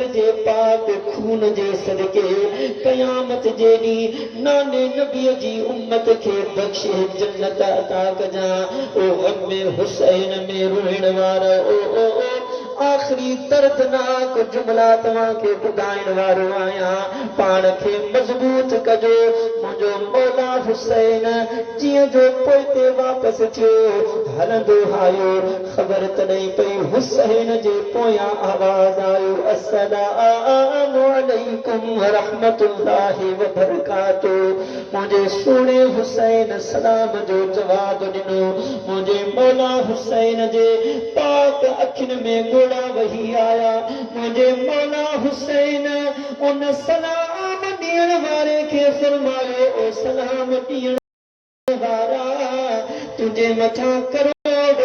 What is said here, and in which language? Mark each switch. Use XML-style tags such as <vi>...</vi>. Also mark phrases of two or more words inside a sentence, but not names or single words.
<sd>जे पाक खून जे सदके क़यामत जे ॾींहुं नाने नबीअ जी उम्मत खे बख़्शे जन्नत अता कजां ओ गम में हुसैन में रोइण वारा ओ आखिरी दर्दनाक जुमला तव्हांखे ॿुधाइण वारो आहियां पाण खे मज़बूत कजो मुंहिंजो मौला हुसैन जीअं जो पोइते वापसि थियो हलंदो आयो ख़बर तॾहिं पई हुसैन जे पोयां आवाज़ आयो</sd> <ar>السلام عليكم ورحمة الله وبركاته मुंहिंजे सुहिणे हुसैन सलाम जो जवाब ॾिनो मुंहिंजे मौला हुसैन जे पाक अखियुनि में ॻोड़ा वही</ar> <sd>आया मुंहिंजे मौला हुसैन उन सलाम ॾियण वारे खे फरमायो ओ सलाम ॾियण वारा तुंहिंजे मथां करोड़</sd>